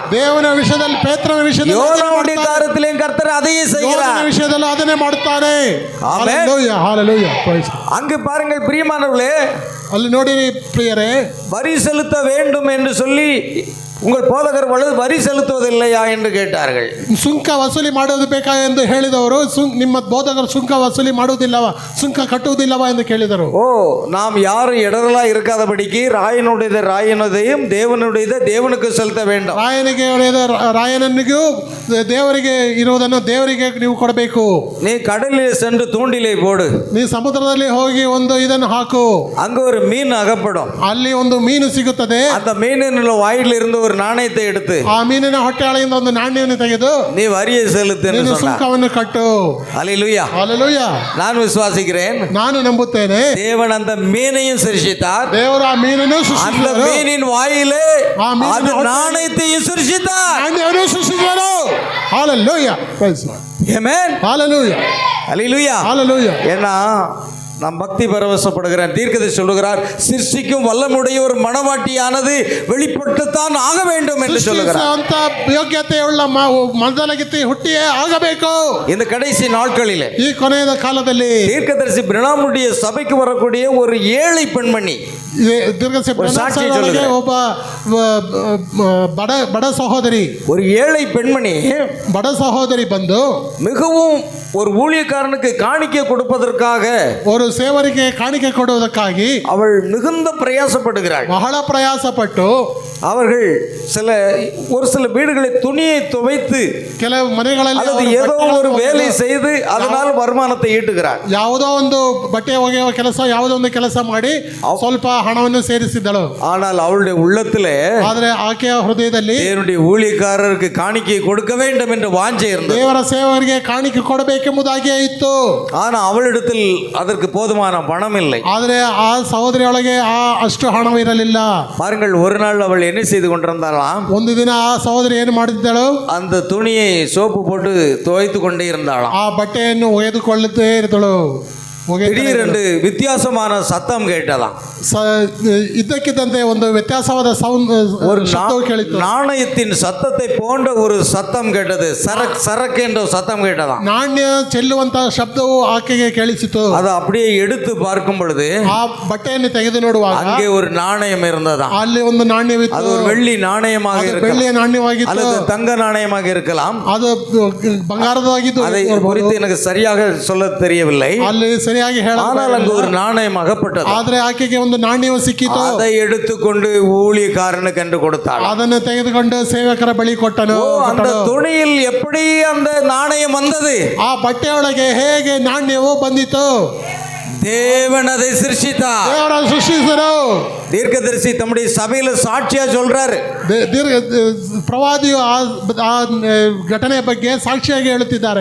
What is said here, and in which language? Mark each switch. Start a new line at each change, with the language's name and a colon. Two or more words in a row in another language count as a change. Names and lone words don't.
Kannada: ದೇವನ ವಿಷಯದಲ್ಲಿ, ಪೇತ್ರನ ವಿಷಯದಲ್ಲಿ,
Tamil: யோனாவுடைய காரியத்திலே கர்த்தர் அதையே செய்கிறார்.
Kannada: ವಿಷಯದಲ್ಲಿ ಅದನ್ನೇ ಮಾಡುತ್ತಾನೆ.
Tamil: ஆமென்.
Kannada: ಹಲ್ಲೆಲೂಯಾ. ಹಲ್ಲೆಲೂಯಾ.
Tamil: அங்கு பாருங்கள் பிரியமானவர்களே,
Kannada: ಅಲ್ಲಿ ನೋಡಿರಿ ಪ್ರಿಯರೇ,
Tamil: வரி செலுத்த வேண்டும் என்று சொல்லி உங்கள் போதகர் வரி செலுத்துவதில்லையா என்று கேட்டார்கள்.
Kannada: ಸುಂಕ ವಸೂಲಿ ಮಾಡೋದು ಬೇಕಾ ಎಂದು ಹೇಳಿದವರು, ನಿಮ್ಮ ಬೋಧಕರು ಸುಂಕ ವಸೂಲಿ ಮಾಡುವುದಿಲ್ಲವಾ, ಸುಂಕ ಕಟ್ಟುವುದಿಲ್ಲವಾ ಎಂದು ಕೇಳಿದರು.
Tamil: ஓ, நாம் யாரும் இடரலா இருக்காதபடிக்கு ராயனுடையதை ராயனதையும் தேவனுடையதை தேவனுக்கு செலுத்த வேண்டும்.
Kannada: ರಾಯನಿಗೆ ರಾಯನನಿಗೂ ದೇವರಿಗೆ ಇರುವುದನ್ನು ದೇವರಿಗೆ ನೀವು ಕೊಡಬೇಕು.
Tamil: நீ கடலில் சென்று தூண்டிலை போடு,
Kannada: ನೀ ಸಮುದ್ರದಲ್ಲಿ ಹೋಗಿ ಒಂದು ಇದನ್ನು ಹಾಕು,
Tamil: அங்க ஒரு மீன் அகப்படும்.
Kannada: ಅಲ್ಲಿ ಒಂದು ಮೀನು ಸಿಗುತ್ತದೆ.
Tamil: அந்த மீனின் வாயிலிருந்து ஒரு நாணயத்தை எடுத்து
Kannada: ಆ ಮೀನಿನ ಹೊಟ್ಟೆಯೊಳಗಿಂದ ಒಂದು ನಾಣ್ಯವನ್ನು ತೆಗೆದು
Tamil: நீ வரியை செலுத்து என்று
Kannada: ನೀನು
Tamil: சொன்னார்.
Kannada: ಸುಂಕವನ್ನು ಕಟ್ಟು.
Tamil: அல்லேலூயா.
Kannada: ಹಲ್ಲೆಲೂಯಾ.
Tamil: நான் விசுவாசிக்கிறேன்.
Kannada: ನಾನು ನಂಬುತ್ತೇನೆ
Tamil: தேவன் அந்த மீனையும் சிருஷ்டித்தார்.
Kannada: ದೇವರು ಆ ಮೀನನ್ನು
Tamil: அந்த
Kannada: ಸೃಷ್ಟಿಸಿದರು,
Tamil: மீனின் வாயிலே
Kannada: ಆ ಮೀನಿನ
Tamil: அது
Kannada: ಹೊಟ್ಟೆ-
Tamil: நாணயத்தையும் சிருஷ்டித்தார்.
Kannada: ನಾಣ್ಯವನ್ನು ಸೃಷ್ಟಿಸಿದರು. ಹಲ್ಲೆಲೂಯಾ.
English: Praise Lord.
Tamil: ஆமென்.
Kannada: ಹಲ್ಲೆಲೂಯಾ.
Tamil: அல்லேலூயா.
Kannada: ಹಲ್ಲೆಲೂಯಾ.
Tamil: ஏன்னா நாம் பக்தி பரவசப்படுகிறார். தீர்க்கதரிசி சொல்லுகிறார், சிருஷ்டிக்கும் வல்லமுடைய ஒரு மணவாட்டியானது வெளிப்பட்டுத்தான் ஆக வேண்டும் என்று சொல்லுகிறார்.
Kannada: ಸೃಷ್ಟಿಸುವಂತ ಯೋಗ್ಯತೆಯುಳ್ಳ ಮೊದಲಗಿತ್ತಿ ಹುಟ್ಟಿಯೇ ಆಗಬೇಕು.
Tamil: இந்த கடைசி நாட்களிலே
Kannada: ಈ ಕೊನೆಯ ಕಾಲದಲ್ಲಿ
Tamil: தீர்க்கதரிசி பிரணாமுடைய சபைக்கு வரக்கூடிய ஒரு ஏழை பெண்மணி
Kannada: ದೀರ್ಘದರ್ಶಿ
Tamil: ஒரு சாட்சி
Kannada: ಒಳಗೆ
Tamil: சொல்லுகிறேன்.
Kannada: ಒಬ್ಬ ಬಡ ಸಹೋದರಿ
Tamil: ஒரு ஏழை பெண்மணி
Kannada: ಬಡ ಸಹೋದರಿ ಬಂದು
Tamil: மிகவும் ஒரு ஊழியக்காரனுக்கு காணிக்கை கொடுப்பதற்காக
Kannada: ஒரு ಸೇವರಿಗೆ ಕಾಣಿಕೆ ಕೊಡುವುದಕ್ಕಾಗಿ
Tamil: அவள் மிகுந்த பிரயாசப்படுகிறாள்.
Kannada: ಬಹಳ ಪ್ರಯಾಸಪಟ್ಟು
Tamil: அவர்கள் ஒரு சில வீடுகளை துணியை துவைத்து
Kannada: ಕೆಲವು ಮನೆಗಳಲ್ಲಿ
Tamil: அல்லது
Kannada: ಅವರು
Tamil: ஏதோ
Kannada: ಬಟ್ಟೆಗಳನ್ನು
Tamil: ஒரு வேலை
Kannada: ಒಗೆಯುವ-
Tamil: செய்து அதனால் வருமானத்தை ஈட்டுகிறார்.
Kannada: ಯಾವುದೋ ಒಂದು ಬಟ್ಟೆ ಒಗೆಯುವ ಕೆಲಸ, ಯಾವುದೋ ಒಂದು ಕೆಲಸ ಮಾಡಿ ಸ್ವಲ್ಪ ಹಣವನ್ನು ಸೇರಿಸಿದ್ದಳು.
Tamil: ஆனால் அவளுடைய உள்ளத்திலே
Kannada: ಆದರೆ ಆಕೆಯ ಹೃದಯದಲ್ಲಿ
Tamil: தேவனுடைய ஊழியக்காரருக்கு காணிக்கை கொடுக்க வேண்டும் என்ற வாஞ்சை இருந்தது.
Kannada: ದೇವರ ಸೇವಕರಿಗೆ ಕಾಣಿಕೆ ಕೊಡಬೇಕೆಂಬುದಾಗಿಯೇ ಇತ್ತು.
Tamil: ஆனா அவளிடத்தில் அதற்கு போதுமான பணம் இல்லை.
Kannada: ಆದರೆ ಆ ಸಹೋದರಿಯೊಳಗೆ ಅಷ್ಟು ಹಣವಿರಲಿಲ್ಲ.
Tamil: பாருங்கள், ஒரு நாள் அவள் என்ன செய்து கொண்டிருந்தாளாம்?
Kannada: ಒಂದು ದಿನ ಆ ಸಹೋದರಿ ಏನು ಮಾಡಿದ್ದಳು?
Tamil: அந்த துணியை சோப்பு போட்டு துவைத்து கொண்டே இருந்தாளாம்.
Kannada: ಆ ಬಟ್ಟೆಯನ್ನು ಒಗೆದುಕೊಳ್ಳುತ್ತೇ ಇದ್ದಳು.
Tamil: திடீரென்று வித்தியாசமான சத்தம் கேட்டதாம்.
Kannada: ಇದ್ದಕ್ಕಿದ್ದಂತೆ ಒಂದು ವ್ಯತ್ಯಾಸವಾದ
Tamil: ஒரு
Kannada: ಶಬ್ದವು ಕೇಳಿತು.
Tamil: நாணயத்தின் சத்தத்தை போன்ற ஒரு சத்தம் கேட்டது. சரக் சரக் என்ற சத்தம் கேட்டதாம்.
Kannada: ನಾಣ್ಯ ಚೆಲ್ಲುವಂತ ಶಬ್ದವು ಆಕೆಗೆ ಕೇಳಿಸಿತು.
Tamil: அதை அப்படியே எடுத்து பார்க்கும் பொழுது
Kannada: ಆ ಬಟ್ಟೆಯನ್ನು ತೆಗೆದು ನೋಡುವಾಗ
Tamil: அங்கே ஒரு நாணயம் இருந்ததாம்.
Kannada: ಅಲ್ಲಿ ಒಂದು ನಾಣ್ಯವಿತ್ತು.
Tamil: அது ஒரு வெள்ளி நாணயமாக
Kannada: ಅದು
Tamil: இருக்கலாம்,
Kannada: ಬೆಳ್ಳಿಯ ನಾಣ್ಯವಾಗಿತ್ತು,
Tamil: அல்லது தங்க நாணயமாக இருக்கலாம்.
Kannada: ಅದು ಬಂಗಾರದಾಗಿದ್ದು.
Tamil: அதை குறித்து எனக்கு சரியாக சொல்ல தெரியவில்லை.
Kannada: ಅಲ್ಲಿ ಸರಿಯಾಗಿ
Tamil: ஆனால் அங்கு ஒரு நாணயம் அகப்பட்டது.
Kannada: ಆದ್ರೆ ಆಕೆಗೆ ಒಂದು ನಾಣ್ಯವು ಸಿಕ್ಕಿತು.
Tamil: அதை எடுத்துக்கொண்டு ஊழியக்காரனுக்கு என்று கொடுத்தாள்.
Kannada: ಅದನ್ನು ತೆಗೆದುಕೊಂಡು ಸೇವಕರ ಬಳಿ ಕೊಟ್ಟನು.
Tamil: அந்த துணியில் எப்படி அந்த நாணயம் வந்தது?
Kannada: ಆ ಬಟ್ಟೆಯೊಳಗೆ ಹೇಗೆ ನಾಣ್ಯವು ಬಂದಿತು?
Tamil: தேவன் அதை சிருஷ்டித்தார்.
Kannada: ದೇವರ ಸೃಷ್ಟಿಸಿದರು.
Tamil: தீர்க்கதரிசி தம்முடைய சபையில சாட்சியா சொல்றாரு.
Kannada: ಪ್ರವಾದಿಯು ಆ ಘಟನೆಯ ಬಗ್ಗೆ ಸಾಕ್ಷಿಯಾಗಿ ಹೇಳುತ್ತಿದ್ದಾರೆ.